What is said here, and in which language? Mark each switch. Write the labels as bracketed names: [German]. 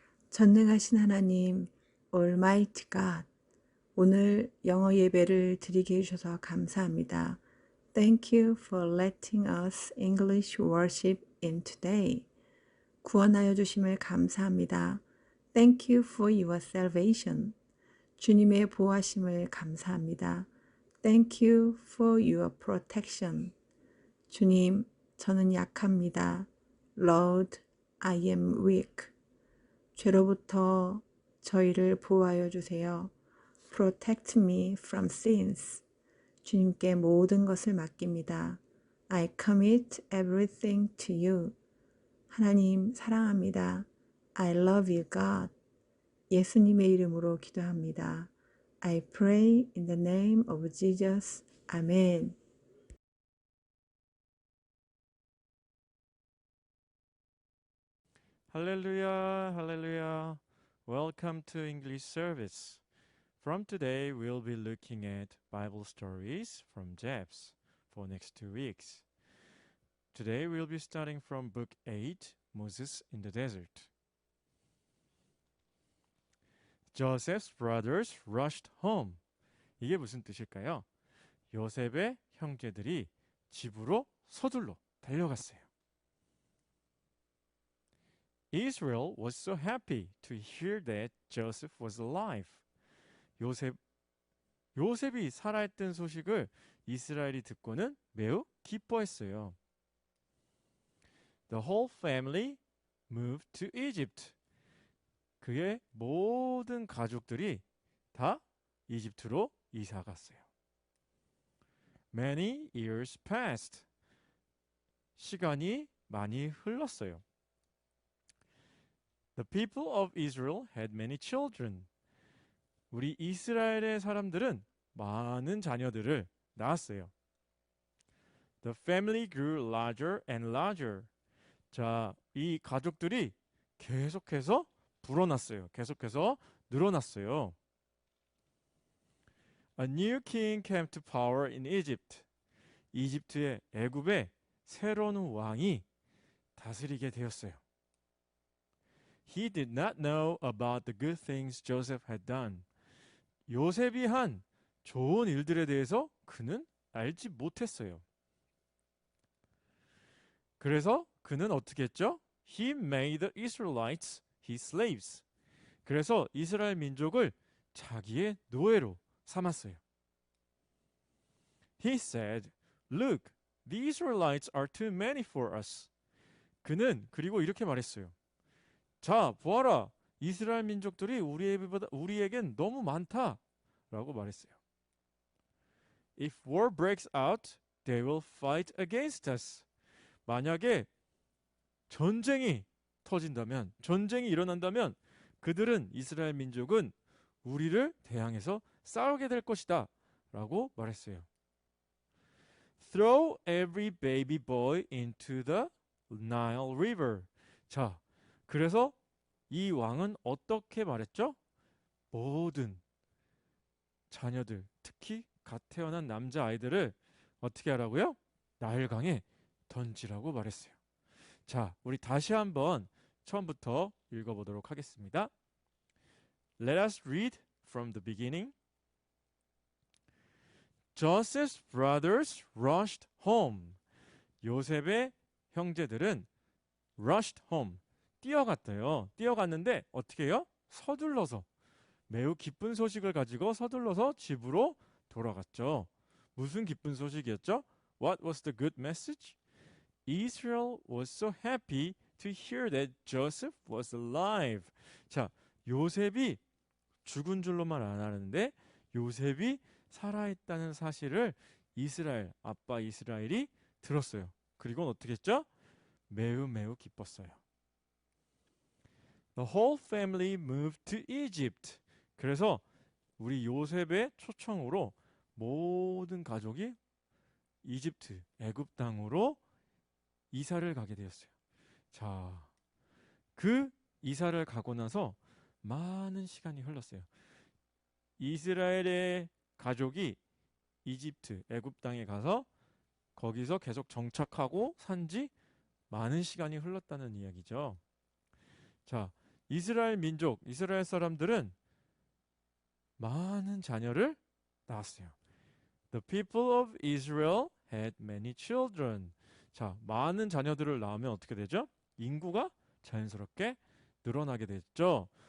[Korean] 전능하신 하나님, [English] Almighty God, [Korean] 오늘 영어 예배를 드리게 해주셔서 감사합니다. [English] Thank you for letting us English worship in today. [Korean] 구원하여 주심을 감사합니다. [English] Thank you for your salvation. [Korean] 주님의 보호하심을 감사합니다. [English] Thank you for your protection. [Korean] 주님, 저는 약합니다. [English] Lord, I am weak. [Korean] 죄로부터 저희를 보호하여 주세요. [English] Protect me from sins. [Korean] 주님께 모든 것을 맡깁니다. [English] I commit everything to you. [Korean] 하나님 사랑합니다. [English] I love you, God. [Korean] 예수님의 이름으로 기도합니다. [English] I pray in the name of Jesus. [Korean] 아멘. [English] Hallelujah, hallelujah. Welcome to English service. From today, we'll be looking at Bible stories from Jeps for next 2 weeks. Today, we'll be starting from Book 8, Moses in the Desert. Joseph's brothers rushed home. [Korean] 이게 무슨 뜻일까요? 요셉의 형제들이 집으로 서둘러 달려갔어요. [English] Israel was so happy to hear that Joseph was alive. [Korean] 요셉이 살아있던 소식을 이스라엘이 듣고는 매우 기뻐했어요. [English] The whole family moved to Egypt. [Korean] 그의 모든 가족들이 다 이집트로 이사 갔어요. [English] Many years passed. [Korean] 시간이 많이 흘렀어요. [English] The people of Israel had many children. [Korean] 우리 이스라엘의 사람들은 많은 자녀들을 낳았어요. [English] The family grew larger and larger. [Korean] 자, 이 가족들이 계속해서 불어났어요. 계속해서 늘어났어요. [English] A new king came to power in Egypt. [Korean] 이집트의 애굽에 새로운 왕이 다스리게 되었어요. [English] He did not know about the good things Joseph had done. [Korean] 요셉이 한 좋은 일들에 대해서 그는 알지 못했어요. 그래서 그는 어떻게 했죠? [English] He made the Israelites his slaves. [Korean] 그래서 이스라엘 민족을 자기의 노예로 삼았어요. [English] He said, Look, the Israelites are too many for us. [Korean] 그는 그리고 이렇게 말했어요. 자, 보아라. 이스라엘 민족들이 우리에겐 너무 많다. 라고 말했어요. [English] If war breaks out, they will fight against us. [Korean] 만약에 전쟁이 터진다면, 전쟁이 일어난다면 그들은 이스라엘 민족은 우리를 대항해서 싸우게 될 것이다. 라고 말했어요. [English] Throw every baby boy into the Nile River. [Korean] 자, 그래서 이 왕은 어떻게 말했죠? 모든 자녀들, 특히 갓 태어난 남자아이들을 어떻게 하라고요? 나일강에 던지라고 말했어요. 자, 우리 다시 한번 처음부터 읽어보도록 하겠습니다. [English] Let us read from the beginning. Joseph's brothers rushed home. [Korean] 요셉의 형제들은 [English] rushed home. [Korean] 뛰어갔대요. 뛰어갔는데 어떻게 해요? 서둘러서. 매우 기쁜 소식을 가지고 서둘러서 집으로 돌아갔죠. 무슨 기쁜 소식이었죠? [English] What was the good message? Israel was so happy to hear that Joseph was alive. [Korean] 자, 요셉이 죽은 줄로만 안 하는데 요셉이 살아있다는 사실을 이스라엘, 아빠 이스라엘이 들었어요. 그리고 어떻게 했죠? 매우 기뻤어요. The whole family moved to Egypt. 그래서 우리 요셉의 초청으로 모든 가족이 이집트, 애굽 땅으로 이사를 가게 되었어요. 자, 그 이사를 가고 나서 많은 시간이 흘렀어요. 이스라엘의 가족이 이집트, 애굽 땅에 가서 거기서 계속 정착하고 산지 많은 시간이 흘렀다는 이야기죠. 자, 이스라엘 민족, 이스라엘 사람들은 많은 자녀를 낳았어요. [English] The people of Israel had many children. [Korean] 자, 많은 자녀들을 낳으면 어떻게 되죠? 인구가 자연스럽게 늘어나게 됐죠.